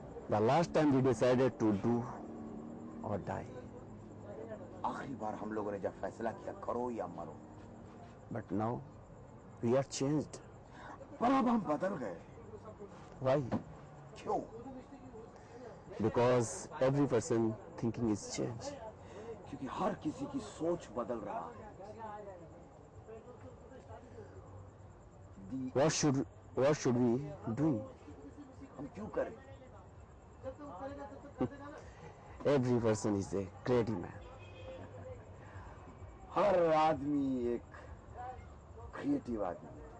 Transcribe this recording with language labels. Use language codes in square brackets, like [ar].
[en] The last time we decided to do or die. [hi] आखिरी बार हम लोगों ने जब फैसला किया करो या मरो, [en] But now we are changed. [hi] पर अब हम बदल गए। [en] Why? [hi] क्यों? [en] Because every person thinking is changed. [hi] क्योंकि हर किसी की सोच बदल रहा है। [en] What should we do? [hi] हम क्यों करें? [en] Every person is a creative man. [hi] हर आदमी एक क्रिएटिव आदमी है।